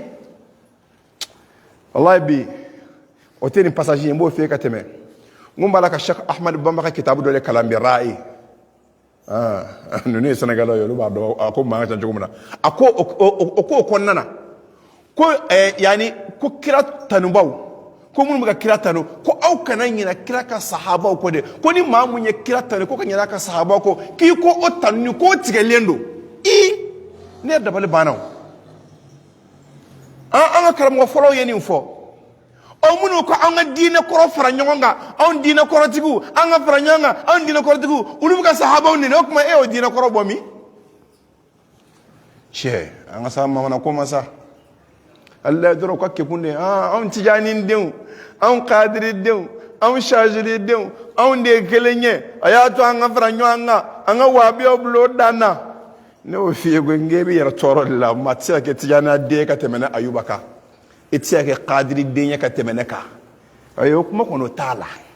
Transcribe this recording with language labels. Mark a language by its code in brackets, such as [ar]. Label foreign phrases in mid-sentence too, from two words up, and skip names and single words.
[bm] wallahi bi o tɛ nin passage ye n b'o f'i ye ka tɛmɛ n ko n b'a la ka Cheikh Ahmad Bamba ka kitabu dɔ de kalan bi ra'i ninnu ye Sénégalais ye olu b'a dɔn a ko maa ka ca cogo min na a ko o ko kɔnɔna na ko yani ko kira tanubaw ko minnu bɛ ka kira tanu ko aw kana ɲinɛ kira ka sahabaw kɔ dɛ ko ni maa mun ye kira tanu ko ka ɲinɛ a ka sahabaw kɔ k'i ko o tanuni k'o tigɛlen don ne yɛrɛ dabali banna an ka karamɔgɔ fɔlɔw ye nin fɔ aw minnu ko an ka diinɛ kɔrɔ fara ɲɔgɔn kan anw diinɛ kɔrɔtigiw an ka fara ɲɔgɔn kan anw diinɛ kɔrɔtigiw olu bɛ ka sahabaw nɛni o tuma y'o diinɛ kɔrɔ bɔ min cɛ an ka sa mamana ko ma sa Allah dɔrɔn ka kekun de anw tijaani denw anw kadiri denw anw shazili denw anw de ye kelen ye a y'a to an ka fara ɲɔgɔn kan an ka wahabiyaw bila o dan na ne y'o f'i ye ko n k'e bɛ yɛrɛ tɔɔrɔ de la maa tɛ se ka kɛ tijaaniya den ye ka tɛmɛ ne Ayuba kan i tɛ se ka kɛ kadiri den ye ka tɛmɛ ne kan o kuma kɔni o t'a la